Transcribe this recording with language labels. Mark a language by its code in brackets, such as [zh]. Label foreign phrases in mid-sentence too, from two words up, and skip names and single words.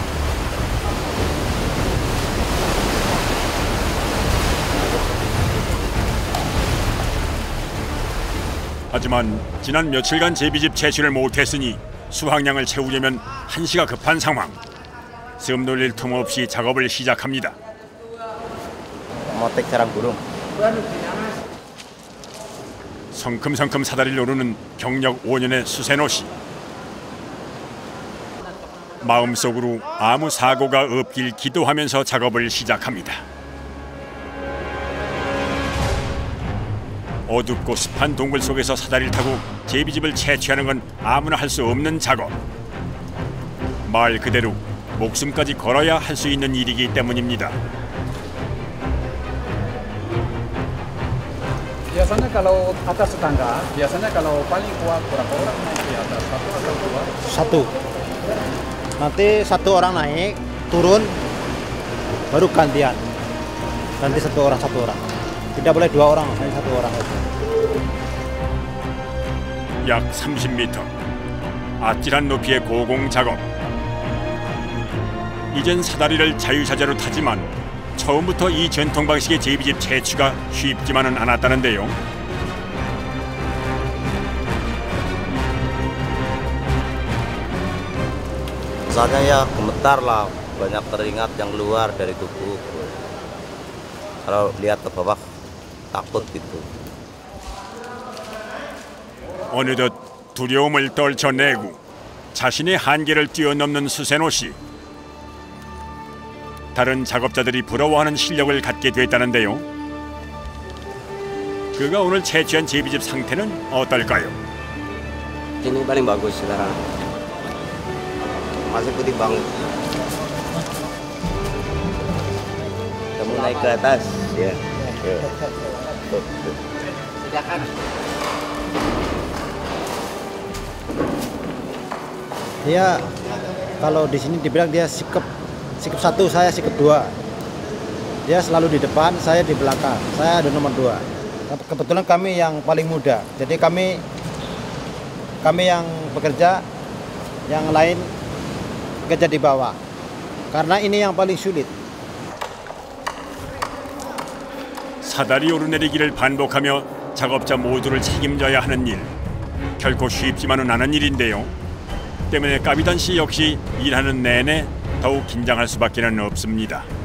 [ko] 하지만 지난 며칠간 제비집 채취를 못했으니 수확량을 채우려면 한시가 급한 상황. 숨 돌릴 틈 없이 작업을 시작합니다. [id] Motek sarang burung. [ko] 성큼성큼 사다리를 오르는 경력 5년의 수세노 씨. 마음속으로 아무 사고가 없길 기도하면서 작업을 시작합니다. 어둡고 습한 동굴 속에서 사다리를 타고 제비집을 채취하는 건 아무나 할 수 없는 작업. 말 그대로 목숨까지 걸어야 할 수 있는 일이기 때문입니다. [id] Biasanya kalau atas tangga, biasanya kalau paling kuat berapa orang naik di atas? Satu atau dua? Satu. Nanti satu orang naik, turun, baru gantian. Nanti satu orang. Tidak boleh dua orang, hanya satu orang. [ko] 약 30m. 아찔한 높이의 고공 작업. 이젠 사다리를 자유자재로 타지만 처음부터 이 전통 방식의 제비집 채취가 쉽지만은 않았다는데요. [id] Rasanya ya gemetar lah, banyak teringat yang keluar dari tubuh. Kalau lihat ke bawah takut gitu. [ko] 어느덧 두려움을 떨쳐내고 자신의 한계를 뛰어넘는 수세노 씨. 다른 작업자들이 부러워하는 실력을 갖게 됐다는데요. 그가 오늘 채취한 제비집 상태는 어떨까요? [id] Ini paling bagus sekarang. Masih putih banget. Kamu naik ke atas, ya. Silakan. Dia kalau di sini dibilang dia sikap satu, saya sikap dua. Dia selalu di depan, saya di belakang. Saya ada nomor 2. Kebetulan kami yang paling muda. Jadi kami yang bekerja, yang lain bekerja di bawah. Karena ini yang paling sulit. [ko] 사다리 오르내리기를 반복하며 작업자 모두를 책임져야 하는 일. 결코 쉽지만은 않은 일인데요. 때문에 까비단 씨 역시 일하는 내내 더욱 긴장할 수밖에는 없습니다.